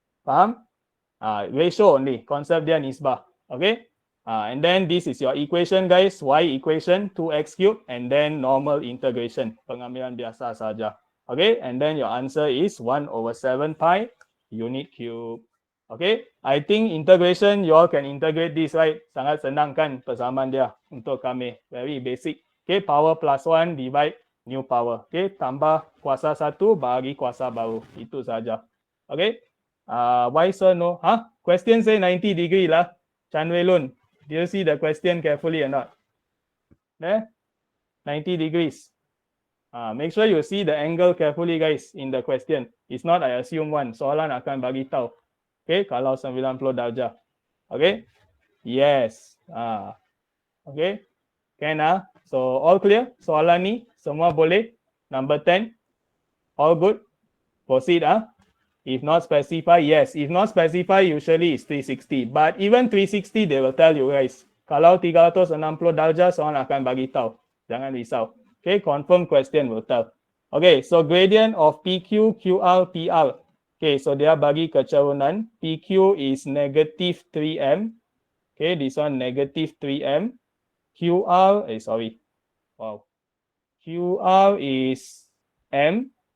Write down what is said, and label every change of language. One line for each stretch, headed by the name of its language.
Malay: Faham? Ratio only. Concept dia nisbah. Okay?
English: And then this is your equation, guys. Y equation, 2x cubed. And then normal integration.
Malay: Pengambilan biasa saja. Okay?
English: And then your answer is 1 over 7 pi unit cube. Okay, I think integration, you all can integrate this, right?
Malay: Sangat senang kan persamaan dia untuk kami.
English: Very basic. Okay, power plus 1 divide new power.
Malay: Okay, tambah kuasa 1 bagi kuasa baru. Itu saja. Okay, why sir no?
English: Question say 90 degree lah. Chan Wei Lun, do you see the question carefully or not? There, 90 degrees. Make sure you see the angle carefully, guys, in the question.
Malay: It's not I assume one. Soalan akan bagi tahu. Okay, kalau 90 darjah.
English: Okay, yes. Okay, can So all clear?
Malay: Soalan ni semua boleh. Number 10, all good.
English: Proceed If not specify, yes. If not specify, usually it's 360. But even 360, they will tell you guys.
Malay: Kalau 360 darjah, soalan akan bagi tahu. Jangan risau.
English: Okay, confirm question will tell. Okay, so gradient of PQ, QR, PR. Okay, so dia bagi kecerunan. PQ is negative 3m. Okay, this one negative 3m. QR, Wow. QR is m.